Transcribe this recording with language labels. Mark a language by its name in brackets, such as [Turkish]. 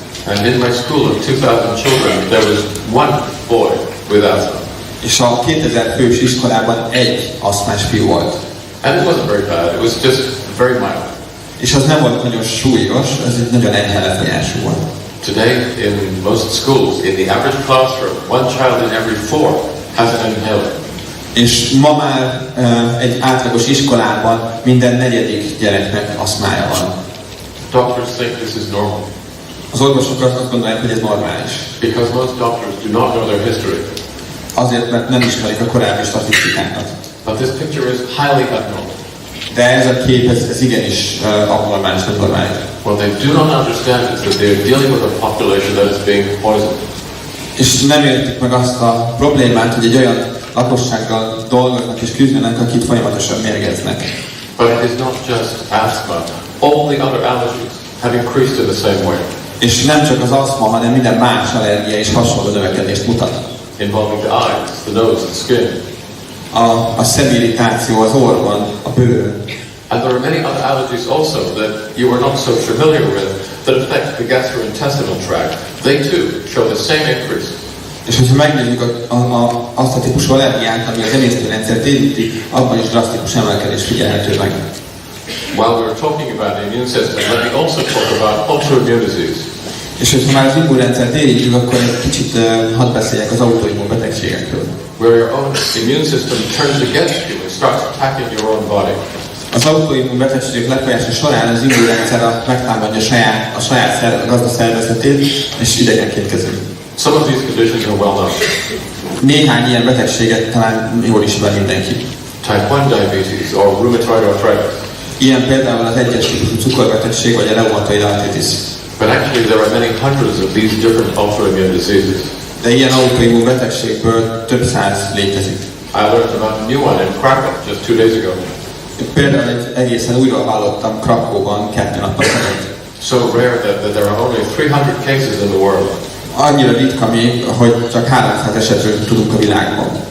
[English] And in my school of 2000 children, there was one boy with asthma. [Hungarian] És a 2000 fős iskolában egy asztmás fiú volt. [English] And it wasn't very bad, it was just very mild. [Hungarian] És az nem volt nagyon súlyos, ez egy nagyon enyhe lefolyású volt. [English] Today, in most schools, in the average classroom, one child in every 4 has an inhaler. [Hungarian] És ma már egy átlagos iskolában minden negyedik gyereknek asztmája van. [English] Doctors think this is normal. [Hungarian] Az orvosok azt gondolják, hogy ez normális. [English] Because most doctors do not know their history. [Hungarian] Azért, mert nem ismerik a korábbi statisztikákat. [English] But this picture is highly abnormal. [Hungarian] De ez a kép, ez igenis abnormális, nem normális. [English] What they do not understand is that they are dealing with a population that is being poisoned. [Hungarian] És nem értik meg azt a problémát, hogy egy olyan lakossággal dolgoznak és küzdenek, akit folyamatosan mérgeznek. [English] But it is not just asthma. All the other allergies have increased in the same way. [Hungarian] És nem csak az asztma, hanem minden más allergia is hasonló növekedést mutat. [English] Involving the eyes, the nose, the skin. [Hungarian] A szemirritáció az orrban, a bőrön. [English] And there are many other allergies also that you are not so familiar with that affect the gastrointestinal tract. They too show the same increase. [Hungarian] És hogyha megnézzük azt a típusú allergiát, ami az emésztőrendszert érinti, abban is drasztikus emelkedés figyelhető meg. [English] While we're talking about the immune system, let me also talk about autoimmune disease. [Hungarian] És hogyha már az immunrendszert érintjük, akkor egy kicsit hadd beszéljek az autoimmun betegségekről. [English] Where your own immune system turns against you and starts attacking your own body. [Hungarian] Az autoimmun betegségek lefolyása során az immunrendszer megtámadja a saját gazda szervezetét, és idegenként kezeli. [English] Some of these conditions are well known. [Hungarian] Néhány ilyen betegséget talán jól ismer mindenki. [English] Type 1 diabetes or rheumatoid arthritis. [Hungarian] Ilyen például az egyes típusú cukorbetegség vagy a reumatoid arthritis. [English] But actually there are many hundreds of these different autoimmune diseases. [Hungarian] De ilyen autoimmun betegségből több száz létezik. [English] I learned about a new one in Krakow just 2 days ago. [Hungarian] Például egy egészen újra hallottam Krakóban 2 nappal ezelőtt. [English] So rare that there are only 300 cases in the world. [Hungarian] Annyira ritka még, hogy csak 300 esetről tudunk a világban.